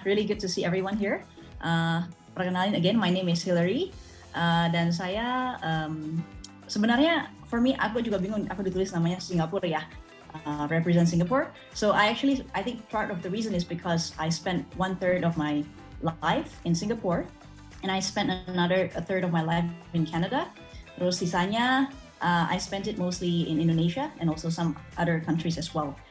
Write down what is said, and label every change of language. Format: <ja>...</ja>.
<en>Really good to see everyone here.</en> <id>Perkenalin</id> <en>again, my name is Hillary.</en> <id>Dan saya sebenarnya</id> <en>for me</en> <id>aku juga bingung, aku ditulis namanya Singapura ya.</id> <en>Represent Singapore. So I think part of the reason is because I spent 1/3 of my life in Singapore and I spent a third of my life in Canada.</en> <id>Terus sisanya</id> <en>I spent it mostly in Indonesia and also some other countries as well.</en>